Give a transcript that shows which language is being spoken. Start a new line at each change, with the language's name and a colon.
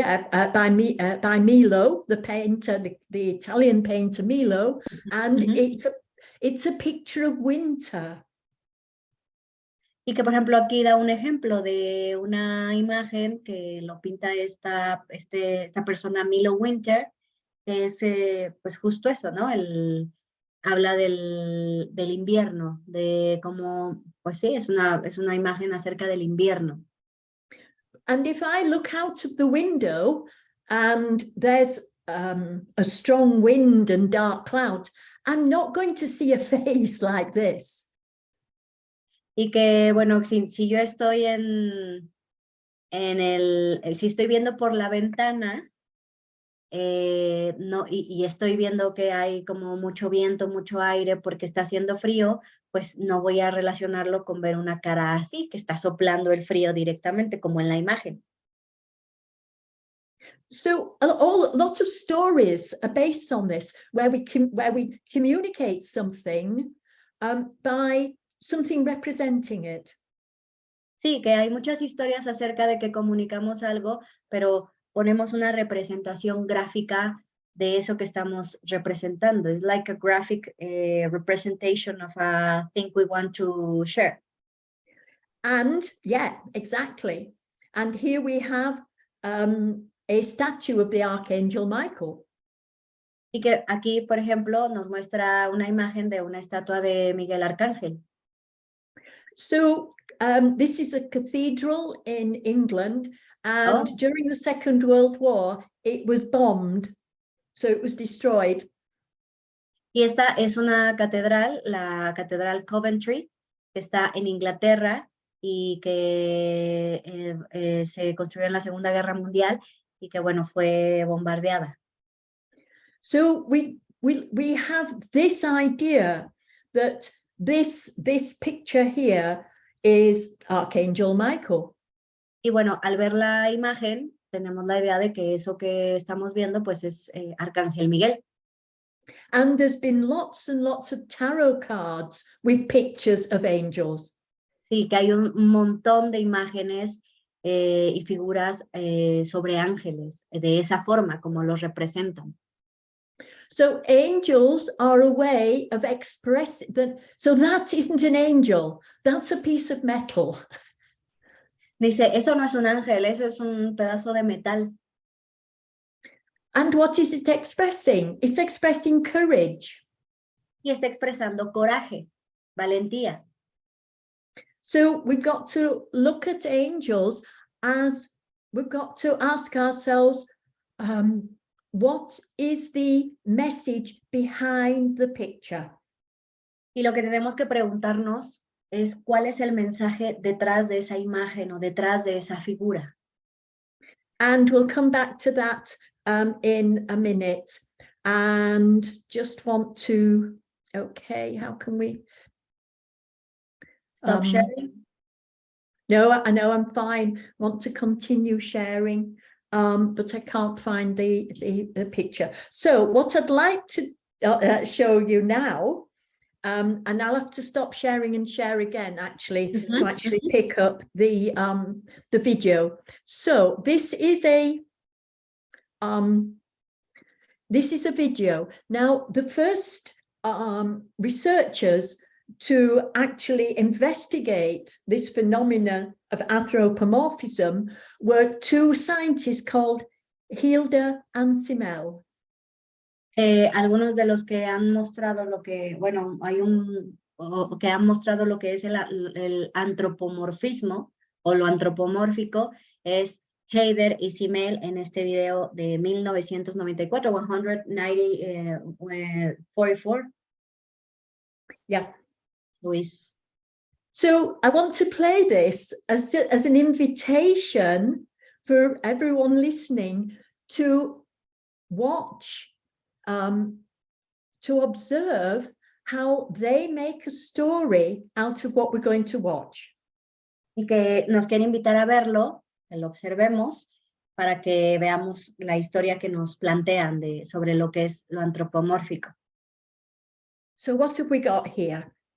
English: By Milo, the painter, the Italian painter Milo, and it's a picture of winter.
Spanish: Y que, por ejemplo, aquí da un ejemplo de una imagen que lo pinta esta persona Milo Winter, que es pues justo eso, ¿no? Habla del invierno, de cómo, pues sí, es una imagen acerca del invierno.
English: And if I look out of the window and there's a strong wind and dark clouds, I'm not going to see a face like this.
Spanish: Y que, bueno, si yo estoy si estoy viendo por la ventana, no, y estoy viendo que hay como mucho viento, mucho aire porque está haciendo frío, pues no voy a relacionarlo con ver una cara así, que está soplando el frío directamente, como en la imagen.
English: So lots of stories are based on this, where we communicate something by something representing it.
Spanish: Sí, que hay muchas historias acerca de que comunicamos algo, pero ponemos una representación gráfica de eso que estamos representando.
English: It's like a graphic representation of a thing we want to share. And yeah, exactly. And here we have a statue of the Archangel Michael.
Spanish: Y que aquí, por ejemplo, nos muestra una imagen de una estatua de Miguel Arcángel.
English: So this is a cathedral in England, and Oh, during the Second World War, it was bombed, so it was destroyed.
Spanish: y esta es una catedral, la Catedral Coventry, que está en Inglaterra y que se construyó en la Segunda Guerra Mundial y que, bueno, fue bombardeada.
English: So we have this idea that this picture here is Archangel Michael.
Spanish: Y bueno, al ver la imagen, tenemos la idea de que eso que estamos viendo, pues es Arcángel Miguel.
English: And there's been lots and lots of tarot cards with pictures of angels.
Spanish: Sí, que hay un montón de imágenes y figuras sobre ángeles, de esa forma, como los representan.
English: So angels are a way of expressing that. So that isn't an angel, that's a piece of metal.
Spanish: Dice, eso no es un ángel, eso es un pedazo de metal.
English: And what is it expressing? It's expressing courage.
Spanish: Y está expresando coraje, valentía.
English: So we've got to look at angels as we've got to ask ourselves, what is the message behind the picture?
Spanish: Y lo que tenemos que preguntarnos es cuál es el mensaje detrás de esa imagen o detrás de esa figura.
English: And we'll come back to that in a minute. And just want to, okay, how can we? Stop sharing. No, I know I'm fine. Want to continue sharing, but I can't find the picture. So what I'd like to show you now, and I'll have to stop sharing and share again, actually, to actually pick up the video. So this is a video. Now, the first researchers to actually investigate this phenomenon of anthropomorphism were two scientists called Hilda and Simel.
Spanish: Algunos de los que han mostrado lo que, bueno, que han mostrado lo que es el antropomorfismo o lo antropomórfico es Heider y Simel en este video de 1994, 144.
English: Yeah. Luis. So I want to play this as an invitation for everyone listening to watch, to observe how they make a story out of what we're going to watch.
Spanish: Y que nos quiere invitar a verlo, que lo observemos, para que veamos la historia que nos plantean sobre lo que es lo antropomórfico.
English: So what have we got here?